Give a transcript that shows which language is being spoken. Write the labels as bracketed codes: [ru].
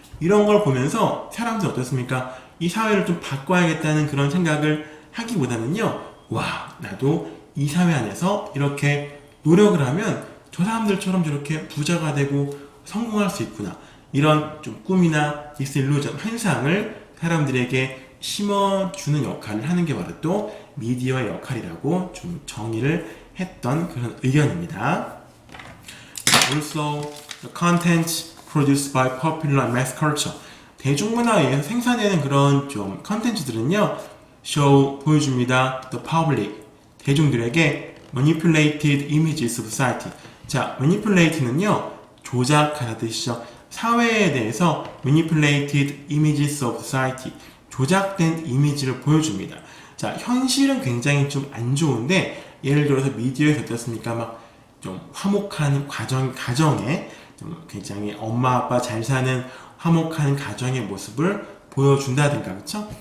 [ko] 이런 걸 보면서 사람들이 어떻습니까? 이 사회를 좀 바꿔야겠다는 그런 생각을 하기보다는요, 와, 나도 이 사회 안에서 이렇게 노력을 하면 저 사람들처럼 저렇게 부자가 되고 성공할 수 있구나. 이런 좀 꿈이나 디sillusion, 환상을 사람들에게 심어주는 역할을 하는 게 바로 또 미디어의 역할이라고 좀 정의를 했던 그런 의견입니다. [en] Also, the content produced by popular and mass culture. [ko] 대중문화에 의해서 생산되는 그런 좀 컨텐츠들은요, show, 보여줍니다. [en] The public, [ko] 대중들에게 [en] manipulated images of society. [ko] 자, manipulate는요, 조작하다 뜻이죠. 사회에 대해서 [en] manipulated images of society, [ko] 조작된 이미지를 보여줍니다. 자, 현실은 굉장히 좀 안 좋은데, 예를 들어서 미디어에서 어떻습니까? 막 좀 화목한 가정에 좀 굉장히 엄마 아빠 잘 사는 화목한 가정의 모습을 보여준다든가, 그쵸?